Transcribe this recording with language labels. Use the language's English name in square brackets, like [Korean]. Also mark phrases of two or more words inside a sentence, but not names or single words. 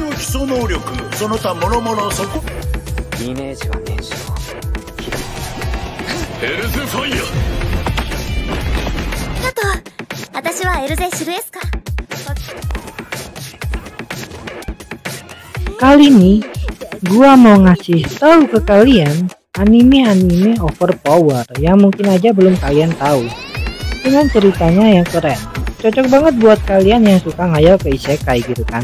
[Japanese] 礎能力その他諸々そこイメージは燃焼エルゼファイアあと私はエルゼシルエスカ。 [Indonesian] Kali ini gua mau ngasih tahu ke kalian anime overpower yang mungkin aja belum kalian tahu, dengan ceritanya yang keren. Cocok banget buat kalian yang suka ngayal ke isekai gitu kan.